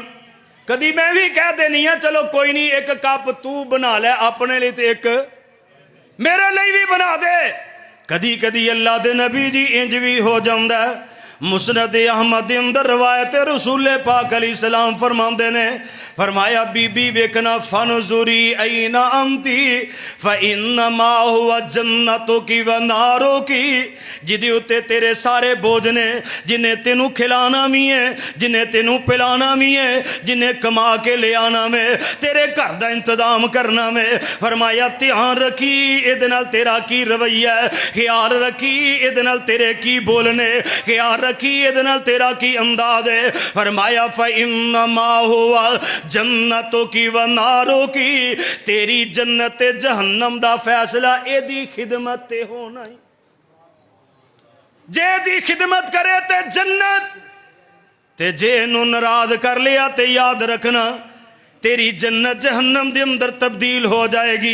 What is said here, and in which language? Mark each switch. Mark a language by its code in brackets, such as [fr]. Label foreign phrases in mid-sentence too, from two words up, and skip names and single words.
[pa] کدی میں بھی کہہ دینی ہاں چلو کوئی نہیں ایک کپ تو بنا لے اپنے لیے، تے ایک میرے لیے بھی بنا دے. کدی کدی اللہ دے نبی جی انج بھی ہو جاتا ہے. مسند احمد دے اندر روایت رسول پاک علیہ السلام فرماتے نے، فرمایا بی بی ویکھنا [ar] فانظري أين أنت فإنما هو جنتك ونارك. [pa] جیدے اتے تیرے سارے بوجھ نے، جنہاں تینوں کھلانا بھی ہے، جنہاں تینوں پلانا بھی ہے، جنہاں کما کے لے آنا میں، تیرے گھر کا انتظام کرنا میں. فرمایا دھیان رکھی ایہدے نال تیرا کی رویہ ہے، خیال رکھی ایہدے نال تیرے کی بولنے، خیال رکھی ایہدے نال تیرا کی انداز ہے. فرمایا [ar] فإنما هو جنتك ونارك, [pa] تیری جنت جہنم دا فیصلہ ایدی خدمت تے ہونا ہی. جے دی خدمت کرے تے جنت، تے جے نوں ناراض کر لیا تے یاد رکھنا تیری جنت جہنم دے اندر تبدیل ہو جائے گی.